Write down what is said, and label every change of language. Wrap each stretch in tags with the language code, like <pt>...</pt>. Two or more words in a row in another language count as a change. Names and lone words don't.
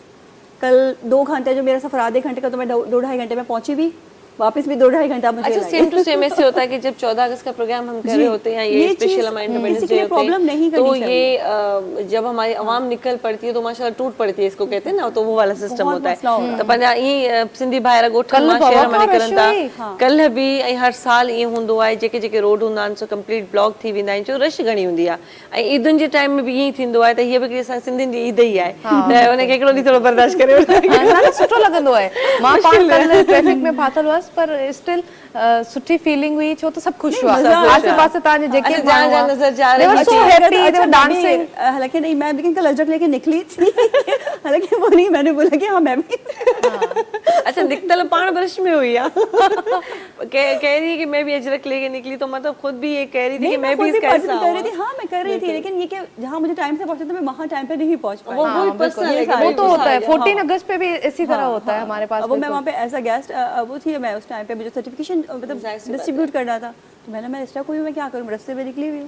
<ur>کل 2 گھنٹے جو میرا سفر آدھے گھنٹے کا، تو میں 2-2.5 گھنٹے میں پہنچی بھی، واپس بھی 2-2.5 گھنٹا مجھے अच्छा, लगा।</ur> <en>same to same</en> <ur>ایسے ہوتا ہے کہ جب 14 اگست کا پروگرام ہم کر رہے ہوتے ہیں، یہ اسپیشل ہمارا</ur> <en>independence day</en> <ur>ہوتے پرابلم نہیں हैं, करनी तो चाहिए। یہ جب ہماری عوام نکل پڑتی ہے تو ماشاءاللہ ٹوٹ پڑتی ہے، اس کو کہتے ہیں نا، تو وہ والا سسٹم बहुत होता مسئلہ ہو है।</ur> <sd>तो पंहिंजा ई सिंधी भाइर ॻोठनि कल्ह मां बाबा शहर में खां निकिरनि रश हुई। था। कल्ह बि ऐं हर साल ईअं हूंदो आहे, जेके जेके रोड हूंदा आहिनि सो</sd> <en>complete block</en> <sd>थी वेंदा आहिनि, छो रश घणी हूंदी आहे। ऐं ईदुनि जे टाइम में बि ईअं ई थींदो आहे, त हीअ बि हिकिड़ी असां सिंधियुनि जी ईद ई आहे, त उनखे हिकिड़ो ॾींहुं थोरो बर्दाश्त करे ॾाढो सुठो लॻंदो आहे। मां पाण कल्ह ट्रैफिक में फाथल हुअसि, पर स्टिल सुठी फीलिंग हुई, छो त सभु ख़ुशि हुआ। आसे पासे तव्हांजे जेके</sd> <ur>اچھا، جہاں جہاں نظر جا رہے</ur> <en>They were</en> <ur>हैं।</ur> <en>so happy, they were dancing।</en> <ur>حالانکہ نہیں، میں لیکن کل اجرک لے کے نکلی تھی حالانکہ وہ نہیں، میں نے بولا کہ ہاں میں بھی अच्छा,</ur> <sd>निकतल पाण ब्रश में हुई है।</sd> <ur>کہہ رہی ہے کہ میں بھی اجرک لے کے نکلی، تو مطلب خود بھی یہ کہہ رہی تھی کہ میں بھی اس کا حصہ کر رہی تھی. हूँ। ہاں میں کر رہی تھی، لیکن یہ کہ جہاں مجھے ٹائم سے پہنچنا تھا، میں وہاں ٹائم پے نہیں پہنچ پائی. वो हाँ, وہی پرسنل ہے کہ वो भाई تو ہوتا ہے. غصہ آ 14 اگست پے بھی اسی طرح ہوتا ہے ہمارے پاس. اب وہ میں وہاں پے</ur> <en>as a guest</en> <ur>وہ تھی، میں اس ٹائم پے مجھے سرٹیفکیشن مطلب ڈسٹری بیوٹ کرنا تھا، تو میں نے میں ایکسٹرا کوئی میں کیا کروں، راستے میں نکلی ہوئی ہوں.</ur>